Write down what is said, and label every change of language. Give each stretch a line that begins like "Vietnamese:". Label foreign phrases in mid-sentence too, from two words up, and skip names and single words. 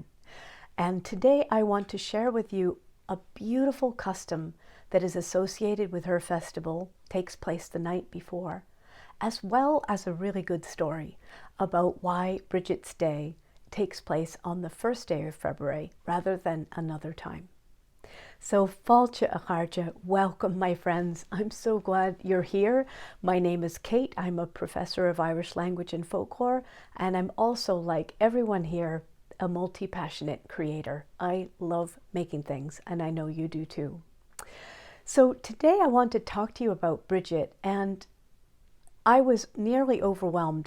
English: And today I want to share with you a beautiful custom that is associated with her festival, takes place the night before, as well as a really good story about why Brigid's Day takes place on the first day of February rather than another time. So,
Irish: fáilte a chairde,
English: welcome my friends. I'm so glad you're here. My name is Kate. I'm a professor of Irish language and folklore, and I'm also, like everyone here, a multi-passionate creator. I love making things, and I know you do too. So today I want to talk to you about Brigid, and I was nearly overwhelmed.